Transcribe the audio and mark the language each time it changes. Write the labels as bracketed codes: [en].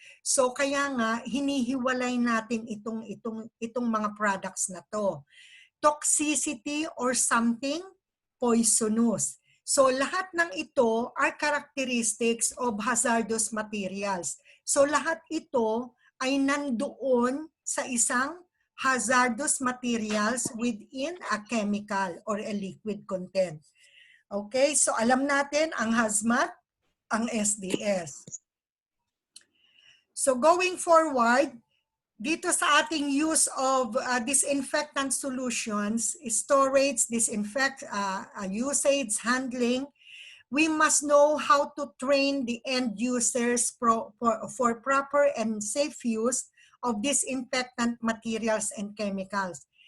[tl] So kaya nga hinihiwalay natin itong mga products na to. [en] Toxicity or something poisonous. So [tl] lahat ng ito [en] are characteristics of hazardous materials. So [tl] lahat ito ay nandoon sa isang [en] hazardous materials within a chemical or a liquid content. [tl] Okay, so alam natin ang hazmat, ang SDS. [en] So going forward, [tl] dito sa ating [en] use of disinfectant solutions, storage, usage, handling, we must know how to train the end users for proper and safe use of disinfectant materials and chemicals.